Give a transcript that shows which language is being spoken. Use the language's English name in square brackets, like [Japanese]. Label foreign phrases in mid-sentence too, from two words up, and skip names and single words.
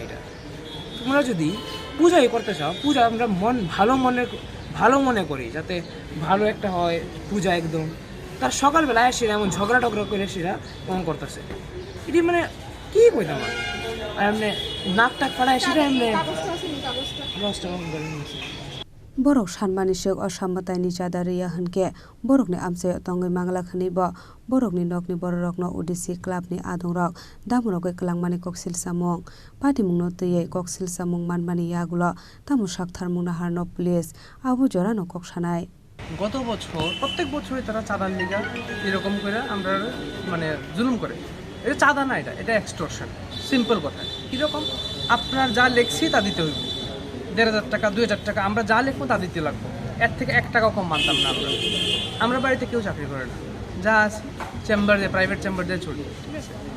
[Bangla] এটা তোমরা যদি পূজাই করতে চাও, পূজা আমরা ভালো মনে করি, যাতে ভালো একটা হয় পূজা একদম, তার সকালবেলায় সেরা এমন ঝগড়া টগড়া করে সেরা এমন করতেছে, এটি মানে কি কইতাম আর এমনি নাক টাক ফাড়ায় সেটা এমনি [Kok Borok] borok sanmani sek osambatai ni chada riya hanke borok ni amse tongai mangla khani bo borok ni nok ni borok no udisi club ni adong rok damurok ke klangmani koksil samong pati mungno teye koksil samong manmani yagulo tamu sakthar mungna harno police abu jora no koksanai [Bangla] গত বছর প্রত্যেক বছরই তারা চাঁদার লিগা এরকম করে আমরা মানে জুলুম করে, এটা চাঁদা না, এটা এক্সটর্শন, সিম্পল কথা। কীরকম? আপনার যা লেখছি তা দিতে হইব, 1,500 টাকা 2,000 টাকা আমরা যা লিখবো তা দিতে লাগবো, এর থেকে 1 টাকাও কম মানতাম না আমরা বাড়িতে কেউ চাকরি করে না, যা আছে চেম্বার দিয়ে, প্রাইভেট চেম্বার দিয়ে চলি, ঠিক আছে।